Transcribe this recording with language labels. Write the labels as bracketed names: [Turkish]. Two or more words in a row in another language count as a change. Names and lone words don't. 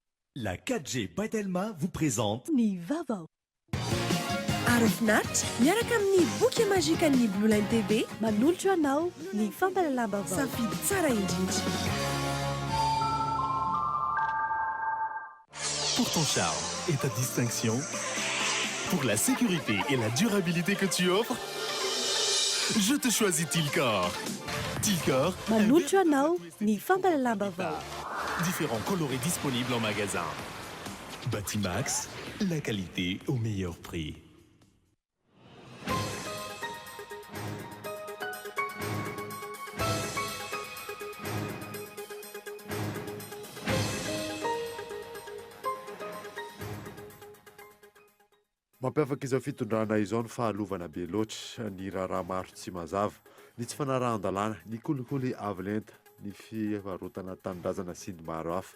[French] La 4G Patelma vous présente [Malagasy] Ny Vavao. Arofinaritra miaraka amin'ny boky mazika ny Blue Line TV Manolotra anao ny fampalalam-bavao. safidy tsara indrindra. [French] pour ton charme et ta distinction, pour la sécurité et la durabilité que tu offres. Je te choisis Tilcor. Tilcor, [Malagasy] Manolotra anao ny fampalalam-bavao. [French] différents colorés disponibles en magasin. Batimax, la qualité au meilleur prix. [Malagasy] Mampiavaka izao fitondrana izao ny fahalovana be loatra ny raharaha maro tsy mazava, ny tsy fanarahan-dalàna, ny kolikoly avolenta, ny fivarotana tanindrazana sy ny maro hafa.